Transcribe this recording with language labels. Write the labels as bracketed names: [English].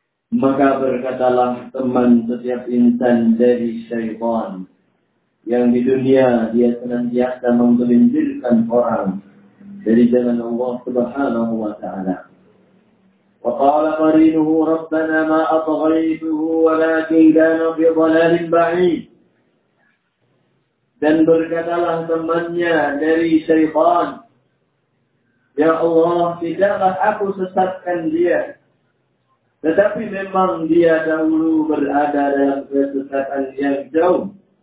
[Indonesian] Maka berkatalah teman setiap insan dari syaitan, yang di dunia dia senantiasa menggelindirkan orang dari jalan Allah Subhanahu wa Ta'ala. [Arabic] وقال قرينه ربنا ما أطغيته ولكن كان في ضلال بعيد. [Indonesian] Dan berkatalah temannya dari syaitan, ya Allah, tidaklah aku sesatkan dia, tetapi memang dia dahulu berada dalam kesesatan yang jauh.